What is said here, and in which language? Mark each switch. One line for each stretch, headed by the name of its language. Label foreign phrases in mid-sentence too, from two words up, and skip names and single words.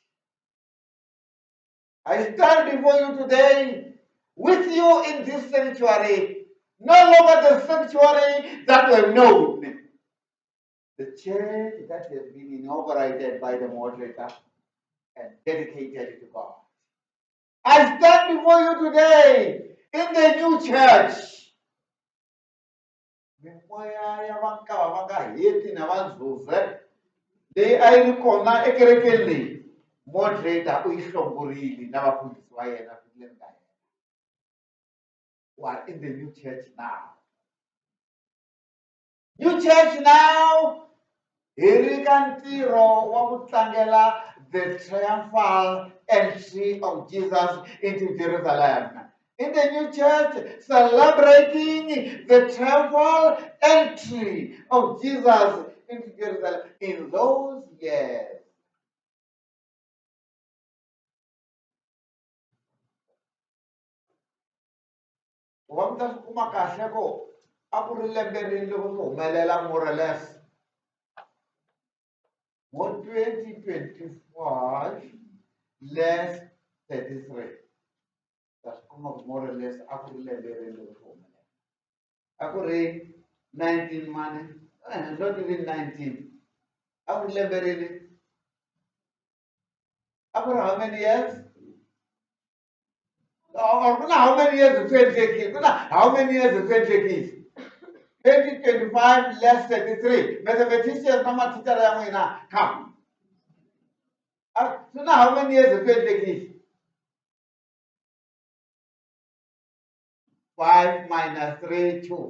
English: I stand before you today with you in this sanctuary, no longer the sanctuary that we know, the church that has been inaugurated by the moderator and dedicated to God. I stand before you today in the new church.
Tsonga: Mimoya ya vanka vanga heti na vanzuze leyi a yi ri kona ekerekeni leyi, moderator u yi hlongorile na vafundhisi va yena fileni ka yena.
English: We are in the new church now. New church now,
Tsonga: hi ri ka ntirho wa ku tlangela
English: the triumphal entry of Jesus into Jerusalem. In the new church, celebrating the triumphal entry of Jesus into Jerusalem in those years.
Tsonga: Wamta kuma kahle ko a ku ri lembe rini loko swi humelela
English: more or less. Mo 2025 less 33. That's more or less
Tsonga: a ku ri lembe rini loko swi humelela. A ku ri 19
English: money, not even
Tsonga: 19. A ku ri lembe rini. A ku ri
English: how many years? How many years of 20 how many years of 20 2025 less 33. Mathematicians, no matter teacher, come. So now how many years of 20 5 minus 3, 2.